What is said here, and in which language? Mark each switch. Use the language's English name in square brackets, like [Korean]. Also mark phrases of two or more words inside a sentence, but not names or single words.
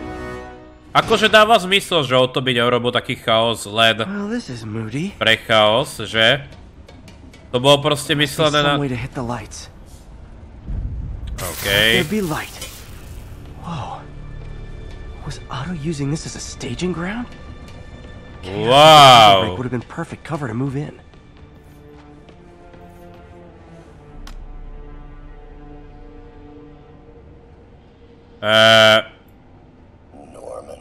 [Slovak] Akože dáva zmysel, že o to by neurobil taký chaos len pre chaos, že? To bolo proste myslené na... [English] OK. Wow. Would have been perfect cover to move in. Norman.